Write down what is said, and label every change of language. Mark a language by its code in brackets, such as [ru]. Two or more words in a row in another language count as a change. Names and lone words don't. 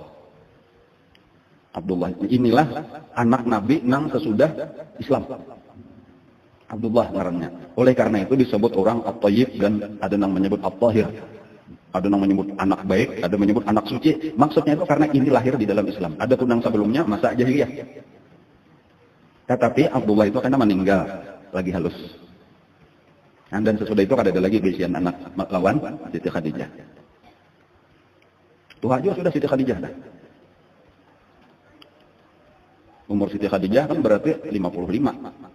[id] Abdullah inilah anak Nabi nang sesudah Islam. [bjn] Abdullah ngarannya. [id] Oleh karena itu disebut orang At-Thayyib dan ada yang menyebut At-Tahir. Ada yang menyebut anak baik, ada yang menyebut anak suci. Maksudnya itu karena ini lahir di dalam Islam. Ada pun yang sebelumnya masa jahiliyah. Tetapi Abdullah itu karena meninggal lagi halus. Dan sesudah itu ada lagi bisian anak lawan Siti Khadijah. Tua juga sudah Siti Khadijah dah. Umur Siti Khadijah kan berarti 55.